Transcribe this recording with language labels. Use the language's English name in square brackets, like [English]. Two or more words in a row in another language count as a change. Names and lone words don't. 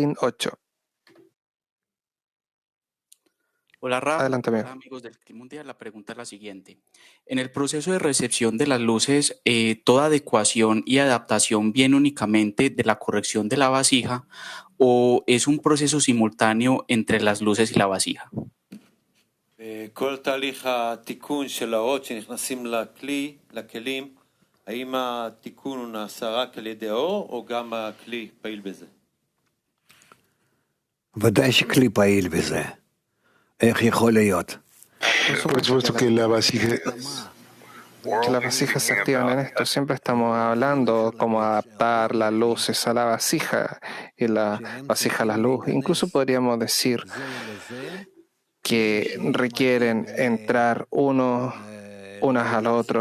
[Spanish] Latín 8. Hola Raf, Adelante, amigo. hola amigos del Clima Mundial. La pregunta es la siguiente. En el proceso de recepción de las luces, ¿toda adecuación y adaptación viene únicamente de la corrección de la vasija o es un proceso simultáneo entre las luces y la vasija? [Hebrew] כל תהליך התיקון של האורות שנכנסים לכלים, האם התיקון הוא נעשה רק על ידי האור או גם הכלי פעיל בזה? ודאי שכלי פעיל בזה. איך יכול להיות? [Spanish] Por supuesto que la vasija, Que las vasijas se activan en esto. Siempre estamos hablando cómo adaptar las luces a la vasija y la vasija a la luz. Incluso podríamos decir que requieren entrar unas al otro.